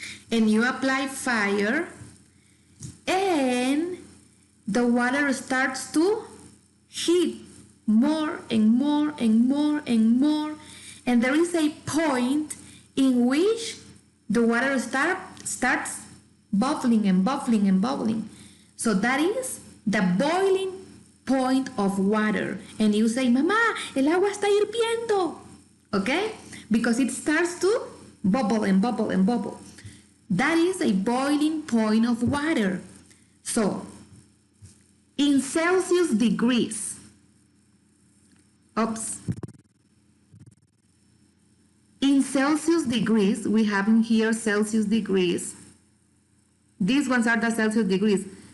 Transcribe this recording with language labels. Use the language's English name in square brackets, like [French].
[English] and you apply fire, and the water starts to heat more and more and more and more, and there is a point in which the water starts bubbling and bubbling and bubbling. So that is the boiling point of water. And you say, [Spanish] Mamá, el agua está hirviendo. [English] Okay? Because it starts to bubble and bubble and bubble. That is a boiling point of water. So, in Celsius degrees, in Celsius degrees, we have in here Celsius degrees. These ones are the Celsius degrees.